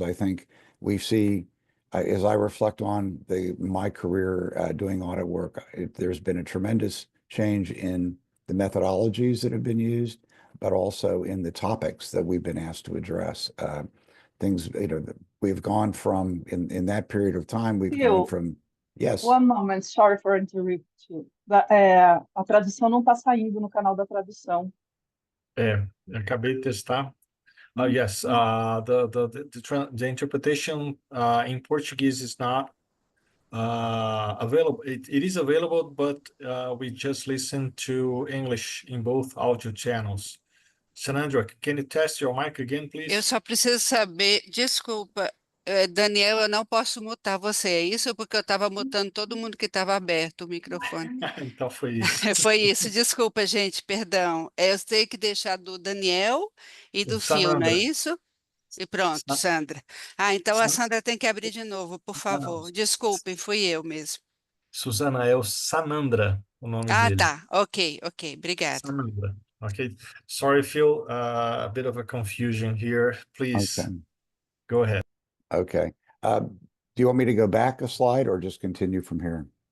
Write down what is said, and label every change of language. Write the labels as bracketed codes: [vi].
[en] I think we see, as I reflect on my career doing audit work, there's been a tremendous change in the methodologies that have been used, but also in the topics that we've been asked to address. Things, we've gone from, in that period of time, we've gone from, yes. One moment, sorry for interrupting you. [pt] A tradução não está saindo no canal da tradução. Acabei de testar. [en] Yes, the interpretation in Portuguese is not available. It is available, but we just listen to English in both audio channels. Sanandra, can you test your mic again, please? [pt] Eu só preciso saber, desculpa, Daniel, eu não posso mutar você, é isso? Porque eu estava mutando todo mundo que estava aberto o microfone. Então foi isso. Foi isso, desculpa, gente, perdão. Eu tenho que deixar do Daniel e do Phil, não é isso? E pronto, Sandra. Então a Sandra tem que abrir de novo, por favor. Desculpem, fui eu mesmo. Suzana, é o Sanandra, o nome Ah, dele. tá. Ok, obrigada. [en] Sanandra. Okay. Sorry, Phil, a bit of a confusion here. Please Okay. go ahead. Okay. Do you want me to go back a slide or just continue from here?